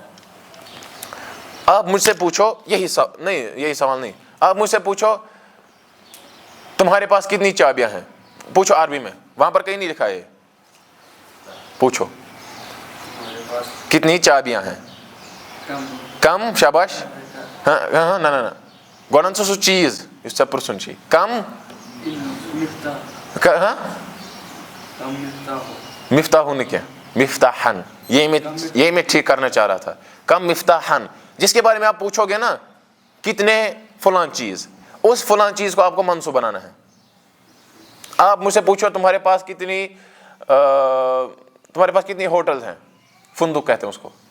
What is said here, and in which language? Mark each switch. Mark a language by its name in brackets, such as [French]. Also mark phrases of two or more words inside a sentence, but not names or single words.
[Urdu] آپ مجھ سے پوچھو یہی سوال نہیں. آپ مجھ سے پوچھو تمہارے پاس کتنی چابیاں ہیں. پوچھو عربی میں، وہاں پر کہیں نہیں لکھا ہے. پوچھو کتنی چابیاں ہیں. [Kashmiri] کم شاباش. ہاں نہ گۄڈٕ سُہ چیٖز یُس ژےٚ پرٛژھُن چھُے. [Urdu] کم ہاں مفتاح نے کیا مفتاحن، یہی میں ٹھیک کرنا چاہ رہا تھا. [Arabic] کم مفتاحن، [Urdu] جس کے بارے میں آپ پوچھو گے نا کتنے فلاں چیز، اس فلاں چیز کو آپ کو منصوب بنانا ہے. آپ مجھ سے پوچھو تمہارے پاس کتنی ہوٹلز ہیں، فندق کہتے ہیں اس کو.